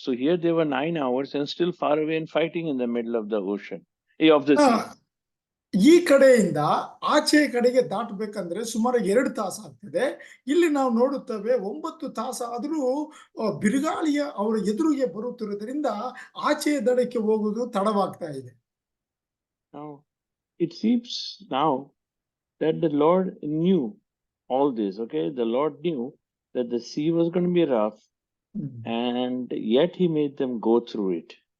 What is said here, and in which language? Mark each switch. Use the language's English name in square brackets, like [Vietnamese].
[English] So here they were 9 hours and still far away and fighting in the middle of the ocean, of the sea. [Kannada] ಈ ಕಡೆಯಿಂದ ಆಚೆ ಕಡೆಗೆ ದಾಟಬೇಕಂದ್ರೆ ಸುಮಾರು 2 ತಾಸು ಆಗ್ತದೆ. ಇಲ್ಲಿ ನಾವು ನೋಡುತ್ತೇವೆ 9 ತಾಸು ಆದ್ರೂ ಬಿರುಗಾಳಿಯ ಅವರ ಎದುರಿಗೆ ಬರುತ್ತಿರುವುದರಿಂದ ಆಚೆ ದಡಕ್ಕೆ ಹೋಗುವುದು ತಡವಾಗ್ತಾ ಇದೆ. [English] Now, it seems now that the Lord knew all this, okay? The Lord knew that the sea was going to be rough, and yet he made them go through it.